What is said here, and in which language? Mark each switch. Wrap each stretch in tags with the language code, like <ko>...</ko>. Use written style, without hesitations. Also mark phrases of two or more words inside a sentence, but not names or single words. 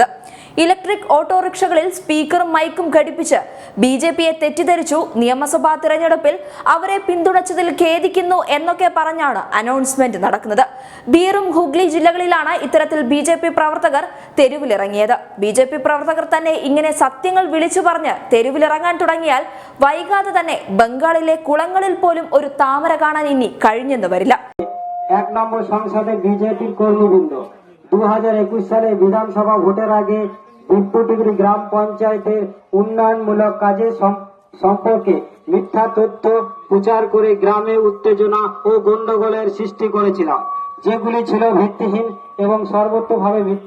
<ml>ഇലക്ട്രിക് ഓട്ടോറിക്ഷകളിൽ സ്പീക്കറും മൈക്കും ഘടിപ്പിച്ച് ബിജെപിയെ തെറ്റിദ്ധരിച്ചു, നിയമസഭാ തിരഞ്ഞെടുപ്പിൽ അവരെ പിന്തുണച്ചതിൽ ഖേദിക്കുന്നു എന്നൊക്കെ പറഞ്ഞാണ് അനൗൺസ്മെന്റ് നടക്കുന്നത്. ബീറും ഹുഗ്ലി ജില്ലകളിലാണ് ഇത്തരത്തിൽ ബിജെപി പ്രവർത്തകർ തെരുവിലിറങ്ങിയത്. ബിജെപി പ്രവർത്തകർ തന്നെ ഇങ്ങനെ സത്യങ്ങൾ വിളിച്ചു പറഞ്ഞ് തെരുവിലിറങ്ങാൻ തുടങ്ങിയാൽ വൈകാതെ തന്നെ ബംഗാളിലെ കുളങ്ങളിൽ പോലും ഒരു താമര കാണാൻ ഇനി കഴിഞ്ഞെന്ന് വരില്ല.</ml> <bn>1 নম্বর সংসদে বিজেপির কর্মীবৃন্দ 2021 সালে বিধানসভা ভোটের আগে বিপুটিগুড়ি গ্রাম পঞ্চায়েতের উন্নয়নমূলক কাজে সম্পর্কে মিথ্যা তথ্য প্রচার করে গ্রামে উত্তেজনা ও গন্ডগোলের সৃষ্টি করেছিলাম, যেগুলি ছিল ভিত্তিহীন এবং সর্বতোভাবে মিথ্যা।</bn>